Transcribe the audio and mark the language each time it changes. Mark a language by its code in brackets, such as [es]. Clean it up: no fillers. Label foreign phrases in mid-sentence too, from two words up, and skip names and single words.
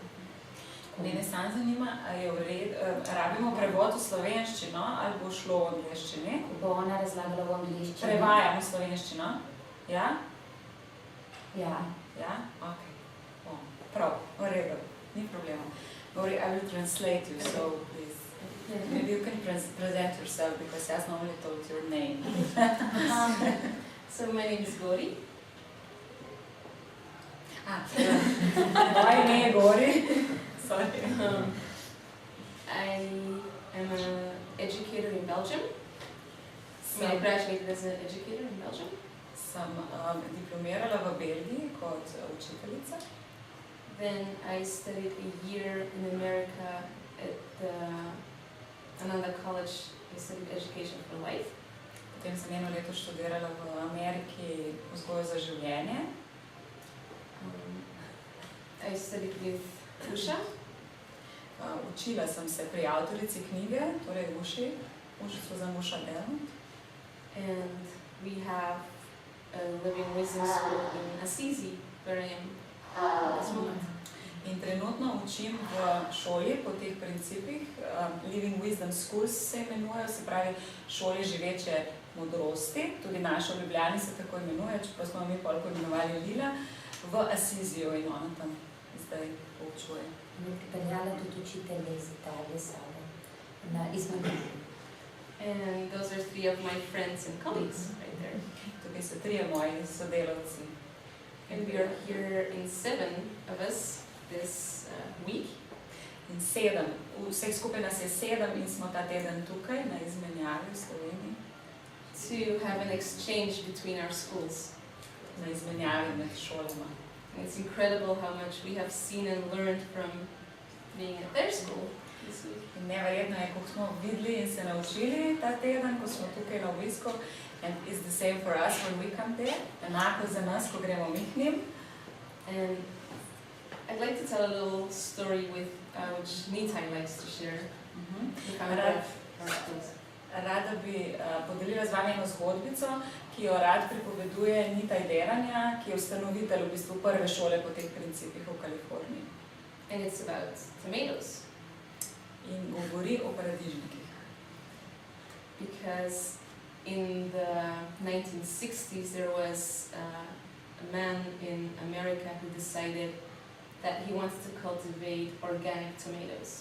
[sl] Mene sam zanima, rabimo prevod v slovenščino ali bo šlo v angleščini? Bo ona razlagala v angleščini. Prevajam v slovenščino? Ja? Ja. Ja? Ok. Prav, v redu, ni problema. [en] I will translate you, so please. Maybe you can present yourself, because I normally told your name. So my name is Gori. [sl] Moje ime je Gori. [en] Sorry. I am an educator in Belgium. I graduated as an educator in Belgium. [sl] Sem diplomirala v Belgiji kot učiteljica. [en] Then I studied a year in America at the Ananda College. I studied education for life. [sl] Potem sem 1 leto študirala v Ameriki vzgojo za življenje. [en] I studied with Usha. [sl] Učila sem se pri avtorici knjige, torej Suzanne Usha Belmont. [en] And we have a Living Wisdom School in Assisi, where I am at this moment. [sl] In trenutno učim v šoli po teh principih. Living Wisdom Schools se imenujejo, se pravi šole živeče modrosti. Tudi naša v Ljubljani se tako imenuje, čeprav smo mi koliko imenovali Lila, v Assisiju, in ona tam zdaj poučuje. In pripeljala tudi učitelje iz Italije same, iz Madrida. [en] And those are 3 of my friends and colleagues right there. [sl] Tukaj so 3 moji sodelavci. [en] And we are here in 7 of us this week. [sl] In 7, vseh skupaj nas je 7 in smo ta teden tukaj na izmenjavi v Sloveniji. [en] To have an exchange between our schools. [sl] Na izmenjavi med šolama. [en] And it's incredible how much we have seen and learned from being at their school this week. [sl] In neverjetno je, koliko smo videli in se naučili ta teden, ko smo tukaj na obisku. [en] And it's the same for us when we come there. [sl] Enako za nas, ko gremo mi k njim. [en] And I'd like to tell a little story which Nitai likes to share. The founder of our schools. [sl] Rada bi podelila z vami eno zgodbico, ki jo rad pripoveduje Nitaj Deranja, ki je ustanovitelj v bistvu prve šole po teh principih v Kaliforniji. [en] And it's about tomatoes. [sl] In govori o paradižnikih. [en] Because in the 1960s there was a man in America who decided that he wants to cultivate organic tomatoes.